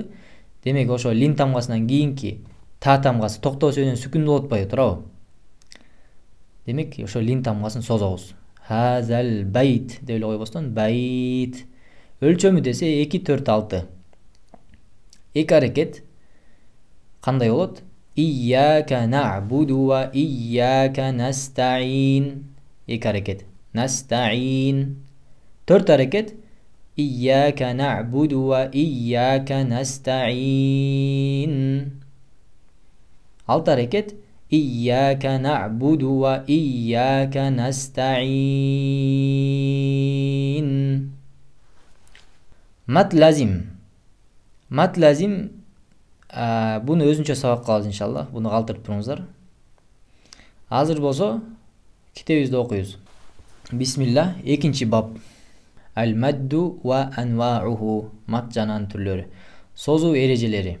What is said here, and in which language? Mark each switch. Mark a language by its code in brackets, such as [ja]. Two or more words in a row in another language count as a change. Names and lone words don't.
[ky] Демек ошо лин тамгасынан кийинки та тамгасы токтоо себебинен сүкүндүү болуп атпайбы, туурабы? Демек ошо лин тамгасын созобуз. [ar] هذا بيت [ky] деп эле койбостон байт. Өлчөмү десе 2-4-6. Эки аракет кандай болот? [ar] إياك نعبد وإياك نستعين. [ky] Эки аракет. Nasta'in. 4 аракет. [ar] إياك نعبد وإياك نستعين. [ky] 6 аракет. [ar] إياك نعبد وإياك نستعين. مد لازم. مد لازم [ky] буну өзүнчө сабак кылабыз иншалла. Буну калтырып туруңуздар. Азыр болсо китебибизди окуйбуз. Бисмилла, 2-чи бап. [ar] المد وأنواعه. [ky] Мат жананын түрлөрү. Созуу эрежелери.